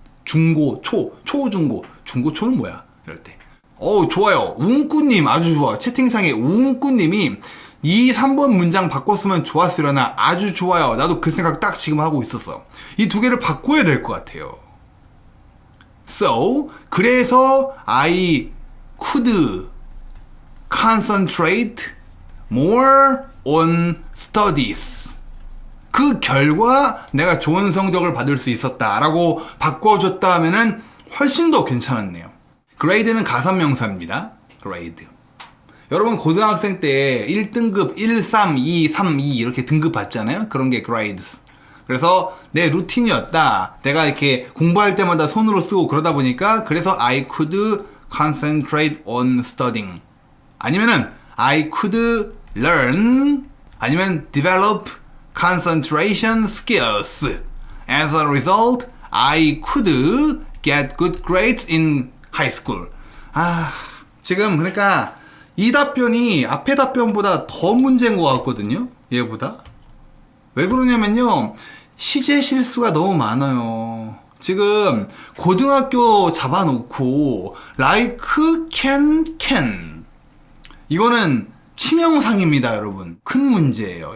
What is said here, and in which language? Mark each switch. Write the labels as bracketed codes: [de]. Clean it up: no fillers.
[ko] 중고, 초중고, 중고초는 뭐야? 이럴 때. 좋아요. 웅꾸님 아주 좋아. 채팅창에 웅꾸님이 2, 3번 문장 바꿨으면 좋았으려나 아주 좋아요. 나도 그 생각 딱 지금 하고 있었어. 이 두 개를 바꿔야 될 것 같아요. [en] So, [ko] 그래서 [en] I could concentrate more on studies. [ko] 그 결과 내가 좋은 성적을 받을 수 있었다라고 바꿔줬다 하면은 훨씬 더 괜찮았네요. grade는 가산명사입니다. [en] grade. [ko] 여러분 고등학생 때 1등급 1, 3, 2, 3, 2 이렇게 등급 받잖아요. 그런 게 grades. 그래서 내 루틴이었다. 내가 이렇게 공부할 때마다 손으로 쓰고 그러다 보니까 그래서 [en] I could concentrate on studying. 아니면은 I could learn 아니면 develop concentration skills. As a result, I could get good grades in high school. [ko] 지금 그러니까 이 답변이 앞에 답변보다 더 문제인 것 같거든요. 얘보다. 왜 그러냐면요. 시제 실수가 너무 많아요. 지금 고등학교 잡아놓고 like, can 이거는 치명상입니다, 여러분. 큰 문제예요.